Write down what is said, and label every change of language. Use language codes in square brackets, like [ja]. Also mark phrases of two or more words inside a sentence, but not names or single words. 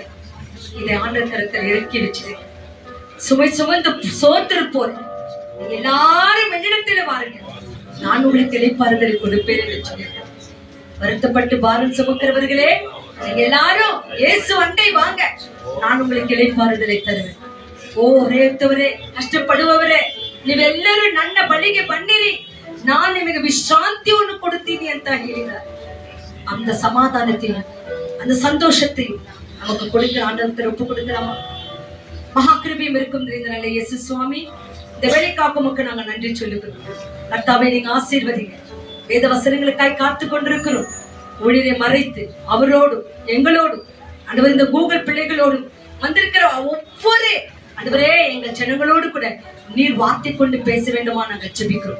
[ta] இதை ஆண்டவர் கரத்தில் இறக்கி வச்சிருக்க சுமை சுமந்து சோர்ந்திருப்போர் எல்லாரும் என்னிடத்துல வாருங்க, நான் உங்களுக்கு இளைப்பாறுதலை கொடுப்பேன் என்று சொல்லியிருக்கிறேன். வருத்தப்பட்டு பாரம் சுமக்கிறவர்களே நீங்க எல்லாரும் இயேசு அண்டை வாங்க, நான் உங்களுக்கு இளைப்பாறுதலை தருவேன். ஓ ரேத்தவரே, கஷ்டப்படுபவரே, [kn] ನೀವೆಲ್ಲರೂ ನನ್ನ ಬಳಿಗೆ ಬನ್ನಿರಿ, ನಾನು ನಿಮಗೆ ವಿಶ್ರಾಂತಿಯನ್ನು ಕೊಡುತ್ತೀನಿ ಅಂತ ಹೇಳಿದ್ದಾರೆ. [ta] அந்த சமாதானத்தையும் அந்த சந்தோஷத்தையும் நமக்கு கொடுக்கிற ஆண்டவரை ஒப்பு கொடுக்கலாமா? மகா கிருபையும் இருக்கும் இந்த நல்ல இயேசு சுவாமி, இந்த வேலைக்காக உமக்கு நாங்க நன்றி சொல்லுகிறோம். கர்த்தாவே நீங்க ஆசீர்வதிங்க. வேத வசனங்களுக்காய் காத்து கொண்டிருக்கிறோம். ஊழியரை மறைத்து அவரோடும் எங்களோடும் ஆண்டவர் இந்த கூகுள் பிள்ளைகளோடும் வந்திருக்கிற ஒவ்வொரு ஆண்டவரே எங்க ஜனங்களோடு கூட நீர் வார்த்தை கொண்டு பேச வேண்டுமா நாங்கள் ஜெபிக்கிறோம்.